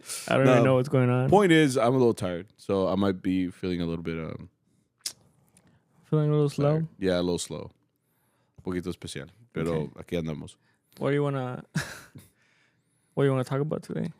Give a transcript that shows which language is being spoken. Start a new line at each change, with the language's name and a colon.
English: I don't even know what's going on. Point is, I'm a little tired, so I might be feeling a little bit feeling a little slow. Yeah, a little slow.
Spanish: Un poquito especial, pero aquí andamos.
English: What do you wanna talk about today?